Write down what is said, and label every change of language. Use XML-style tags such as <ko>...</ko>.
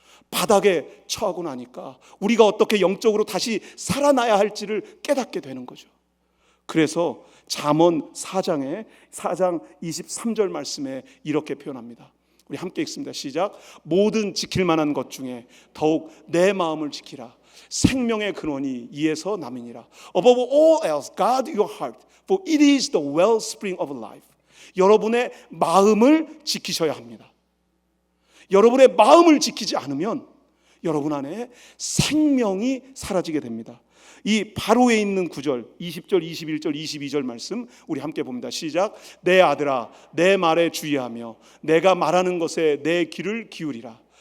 <ko>바닥에 처하고 나니까 우리가 어떻게 영적으로 다시 살아나야 할지를 깨닫게 되는 거죠. 그래서 잠언 4장 23절 말씀에 이렇게 표현합니다. 우리 함께 읽습니다. 시작. 모든 지킬 만한 것 중에 더욱 내 마음을 지키라. 생명의 근원이 이에서 남이니라.</ko> <en>Above all else, guard your heart, for it is the wellspring of life.</en> <ko>여러분의 마음을 지키셔야 합니다. 여러분의 마음을 지키지 않으면 여러분 안에 생명이 사라지게 됩니다. 이 바로에 있는 9절, 20절, 21절, 22절 말씀 우리 함께 봅니다. 시작. 내 아들아, 내 말에 주의하며 내가 말하는 것에 내 귀를 기울이라.</ko>